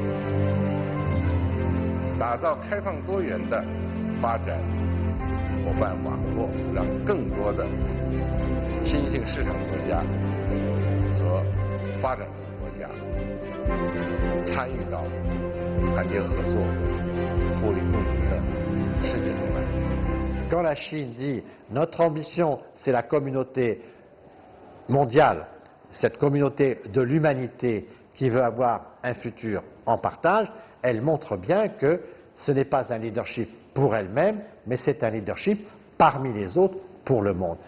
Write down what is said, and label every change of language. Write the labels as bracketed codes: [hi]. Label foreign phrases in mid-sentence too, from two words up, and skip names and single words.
[zh] 打造开放多元的发展伙伴网络，让更多的新兴市场国家和发展中国家参与到团结合作、互利共赢的世界中来。 [fr] Quand la Chine dit notre ambition c'est la communauté mondiale, cette communauté de l'humanité qui veut avoir un futur en partage, elle montre bien que ce n'est pas un leadership pour elle-même, mais c'est un leadership parmi les autres pour le monde.